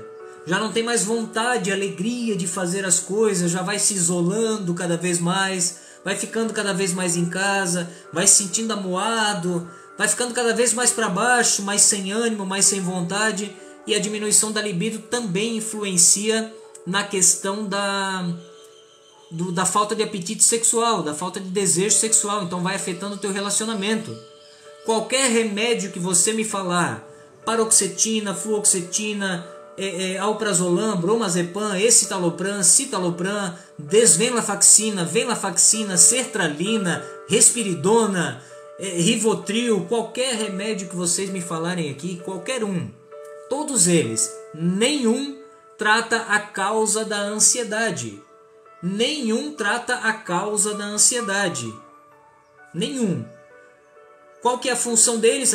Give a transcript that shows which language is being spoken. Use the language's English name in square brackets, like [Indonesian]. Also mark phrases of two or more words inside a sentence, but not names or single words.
[Portuguese] Já não tem mais vontade, alegria de fazer as coisas, já vai se isolando cada vez mais, vai ficando cada vez mais em casa, vai se sentindo amuado, vai ficando cada vez mais para baixo, mais sem ânimo, mais sem vontade. E a diminuição da libido também influencia na questão da falta de apetite sexual, da falta de desejo sexual. Então vai afetando o teu relacionamento. Qualquer remédio que você me falar, paroxetina, fluoxetina, alprazolam, bromazepam, escitalopram, citalopram, desvenlafaxina, venlafaxina, sertralina, respiridona, rivotril, qualquer remédio que vocês me falarem aqui, qualquer um, todos eles, nenhum trata a causa da ansiedade. Nenhum trata a causa da ansiedade. Nenhum. Qual que é a função deles?